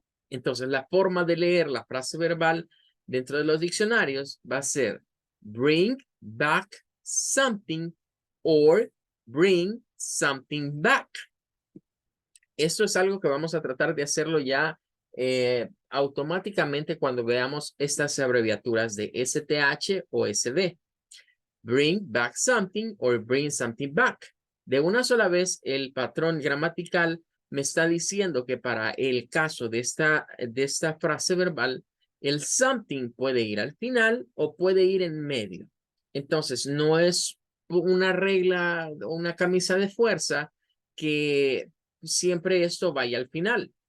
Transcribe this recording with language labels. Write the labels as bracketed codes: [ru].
[es] Entonces, la forma de leer la frase verbal dentro de los diccionarios va a ser [en] bring back something or bring something back. [es] Esto es algo que vamos a tratar de hacerlo ya automáticamente cuando veamos estas abreviaturas de STH o SD. [en] Bring back something or bring something back. [es] De una sola vez, el patrón gramatical me está diciendo que para el caso de esta frase verbal, el something puede ir al final o puede ir en medio. Entonces, no es una regla o una camisa de fuerza que siempre esto vaya al final.